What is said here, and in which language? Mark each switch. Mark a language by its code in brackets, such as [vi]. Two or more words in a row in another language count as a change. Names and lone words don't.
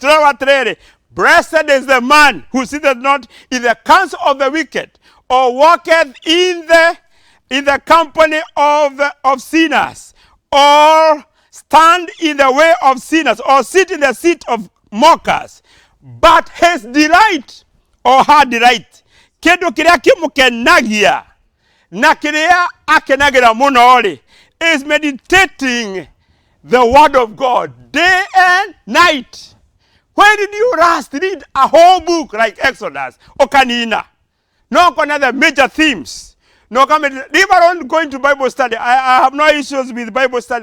[en] Blessed is the man who sitteth not in the counsel of the wicked or walketh in the company of sinners or stand in the way of sinners or sit in the seat of mockers, but his delight or her delight [mer] kindu kiria kimukenagia na kiria akenagira muno [en] is meditating the word of God day and night. When did you last read a whole book like Exodus or Kanina? No other major themes. No, leave alone going to Bible study. I have no issues with Bible study.